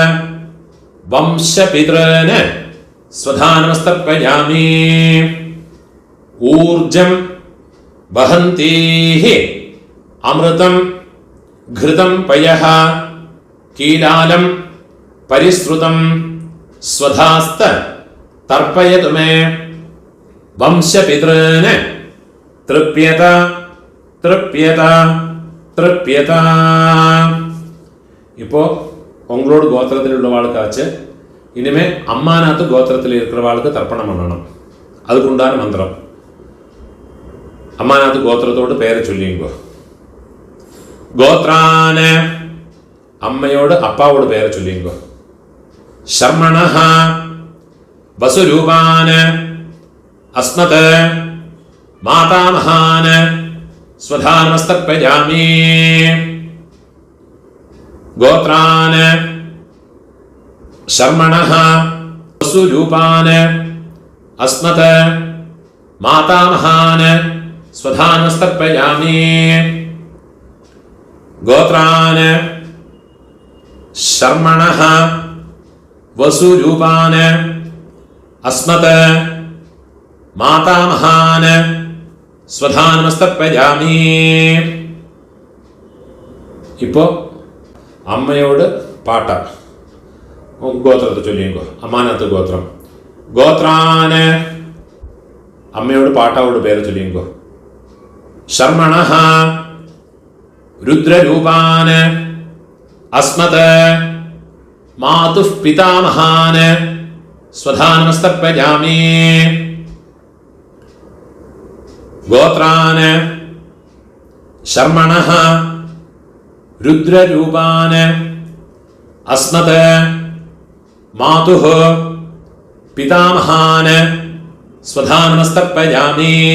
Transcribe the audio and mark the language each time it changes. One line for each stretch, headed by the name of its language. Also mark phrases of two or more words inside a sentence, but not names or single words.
Sanskrit: वंशपितॄन् स्वधा नमस्तर्पयामि ऊर्जं वहन्तीः अमृतं घृतं पयः कीलालं परिश्रुतं स्वधास्त तर्पयतु मे वंशपितॄन् तृप्यत तृप्यत तृप्यत.
Tamil: இப்போ உங்களோட கோத்திரத்தில் உள்ளவாளுக்காச்சு இனிமே அம்மாநாத்து கோத்திரத்தில் இருக்கிறவாளுக்கு தர்ப்பணம் பண்ணணும். அதுக்கு உண்டான மந்திரம். அம்மாநாத்து கோத்திரத்தோடு பெயரை சொல்லிங்கோ. கோத்ரான அம்மையோடு அப்பாவோட பெயரை சொல்லிங்கோ.
Sanskrit: शर्मणः वसुरूपान् अस्मत् मातामहान् स्वधा नमस्तर्पयामि गोत्रान् शर्मणः वसुरूपान् अस्मत् मातामहान् स्वधा नमस्तर्पयामि गोत्रान् शर्मणः वसुरूपान् अस्मत् मातामहान् स्वधा नमस्तर्पयामि.
Tamil: இப்போ அம்மையோடு பாட்டா கோத்திரத்தை சொல்லிங்கோ. அம்மாநாத்து கோத்திரம். கோத்ரான அம்மையோடு பாட்டாவோட பேரை சொல்லிங்கோ.
Sanskrit: शर्मणः रुद्ररूपान् अस्मत् मातुः पितामहान् स्वधा नमस्तर्पयामि गोत्रान् शर्मणः रुद्ररूपान् अस्मत् मातुः पितामहान् स्वधा नमस्तर्पयामि